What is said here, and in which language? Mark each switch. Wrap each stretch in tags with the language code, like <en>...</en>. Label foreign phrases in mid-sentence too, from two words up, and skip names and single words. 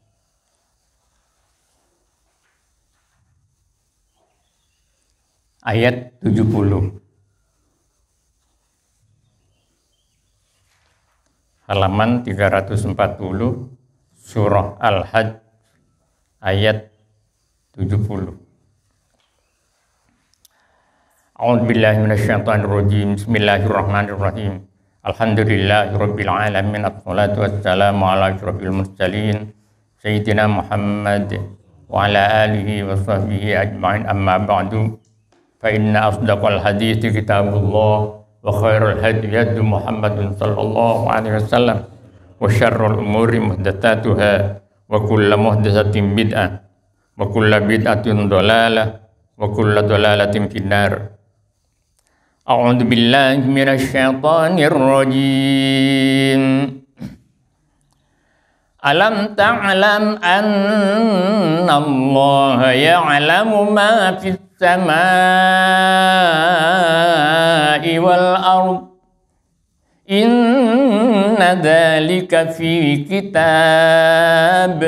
<id>Ayat 70. Halaman 340 surah Al-Hajj ayat 70.</id> <ar>أعوذ بالله من الشيطان الرجيم. بسم الله الرحمن الرحيم. الحمد لله رب العالمين. الصلاة والسلام على أشرف المرسلين سيدنا محمد وعلى آله وصحبه أجمعين. أما بعد فإن أصدق الحديث كتاب الله وخير الهدي هدي محمد صلى الله عليه وسلم وشر الأمور محدثاتها وكل محدثة بدعة وكل بدعة ضلالة وكل ضلالة في النار. أعوذ بالله من الشيطان الرجيم. ألم تعلم أن الله يعلم ما في السماء والأرض. إن ذلك في كتاب.</ar>